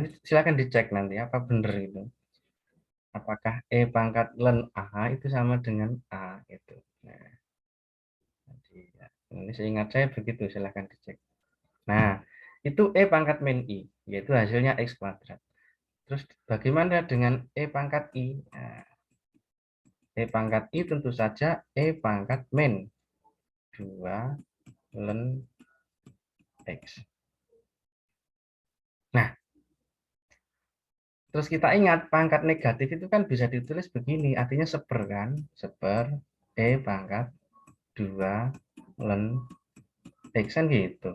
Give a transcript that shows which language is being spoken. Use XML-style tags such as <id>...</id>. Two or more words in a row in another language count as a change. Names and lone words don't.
<id>Silakan dicek nanti apa benar itu. Apakah E pangkat len A itu sama dengan A gitu. Nah, jadi, ya, ini seingat saya begitu, silahkan dicek. Nah, itu E pangkat min I, yaitu hasilnya X kuadrat. Terus bagaimana dengan E pangkat I? Nah, E pangkat I tentu saja E pangkat min 2 len X. Nah, terus kita ingat pangkat negatif itu kan bisa ditulis begini, artinya seper kan? Seper E pangkat 2 len X kan gitu.</id>